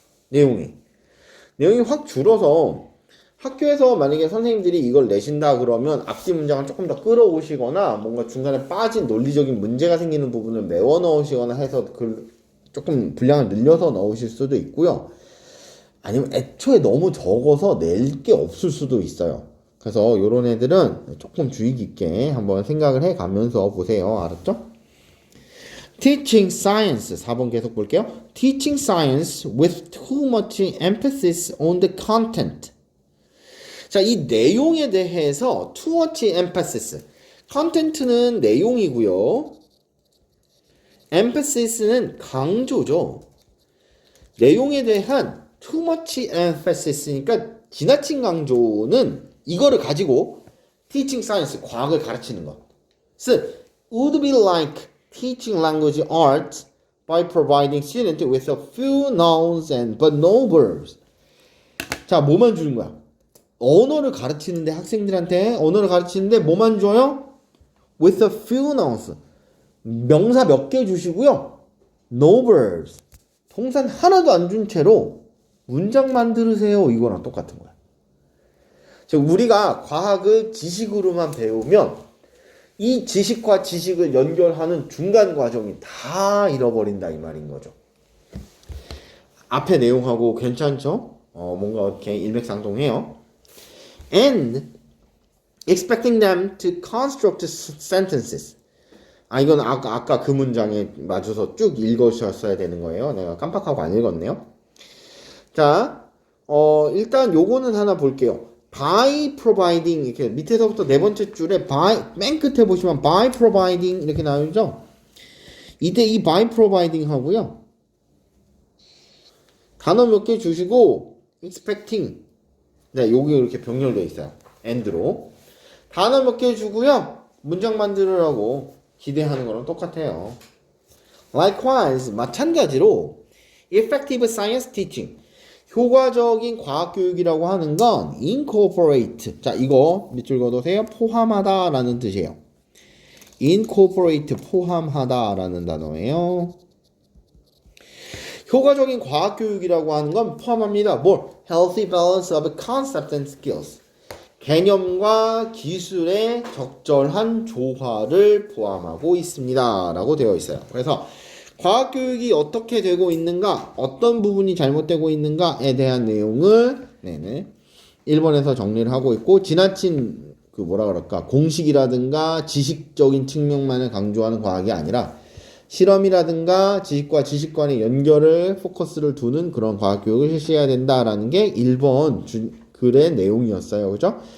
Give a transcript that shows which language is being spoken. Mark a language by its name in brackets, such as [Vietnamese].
[Korean] 내용이 확 줄어서 학교에서 만약에 선생님들이 이걸 내신다 그러면 앞뒤 문장을 조금 더 끌어오시거나 뭔가 중간에 빠진 논리적인 문제가 생기는 부분을 메워 넣으시거나 해서 조금 분량을 늘려서 넣으실 수도 있고요. 아니면 애초에 너무 적어서 낼 게 없을 수도 있어요. 그래서 이런 애들은 조금 주의 깊게 한번 생각을 해 가면서 보세요. 알았죠? [English] Teaching science [Korean] 4번 계속 볼게요. [English] Teaching science with too much emphasis on the content. [Korean] 자, 이 내용에 대해서 [English] too much emphasis. [Korean] content는 내용이고요. emphasis,는 강조죠. 내용에 대한 [English] too much emphasis,니까 [Korean] 지나친 강조는 이거를 가지고 [English] teaching science, [Korean] 과학을 가르치는 것. [English] would be like teaching language arts by providing students with a few nouns and but no verbs. [Korean] 자, 뭐만 주는 거야? 언어를 가르치는데 학생들한테 언어를 가르치는데 뭐만 줘요? [English] With a few nouns. [Korean] 명사 몇 개 주시고요. [English] No verbs. [Korean] 동산 하나도 안 준 채로 문장 만들으세요. 이거랑 똑같은 거야. 즉 우리가 과학을 지식으로만 배우면 이 지식과 지식을 연결하는 중간 과정이 다 잃어버린다 이 말인 거죠. 앞에 내용하고 괜찮죠? 뭔가 이렇게 일맥상통해요. [English] And expecting them to construct sentences. [Korean] 이건 아까 그 문장에 맞춰서 쭉 읽으셨어야 되는 거예요. 내가 깜빡하고 안 읽었네요. 자, 일단 요거는 하나 볼게요. by providing 이렇게 밑에서부터 네 번째 줄에 맨 끝에 보시면 by providing 이렇게 나오죠. 이때 이 by providing 하고요. 단어 몇 개 주시고 expecting 네, 여기 이렇게 병렬되어 있어요. and로 단어 몇 개 주고요. 문장 만들으라고 기대하는 거랑 똑같아요. Likewise 마찬가지로 [English] effective science teaching [Korean] 효과적인 과학교육이라고 하는 건 incorporate. 자, 이거 밑줄 그어두세요. 포함하다 라는 뜻이에요. incorporate, 포함하다 라는 단어예요. 효과적인 과학교육이라고 하는 건 포함합니다. 뭘? [English] Healthy balance of concepts and skills. [Korean] 개념과 기술의 적절한 조화를 포함하고 있습니다. 라고 되어 있어요. 그래서 과학교육이 어떻게 되고 있는가, 어떤 부분이 잘못되고 있는가에 대한 내용을 1번에서 정리를 하고 있고, 지나친 공식이라든가 지식적인 측면만을 강조하는 과학이 아니라 실험이라든가 지식과 지식 간의 연결을 포커스를 두는 그런 과학교육을 실시해야 된다라는 게 1번 글의 내용이었어요. 그죠?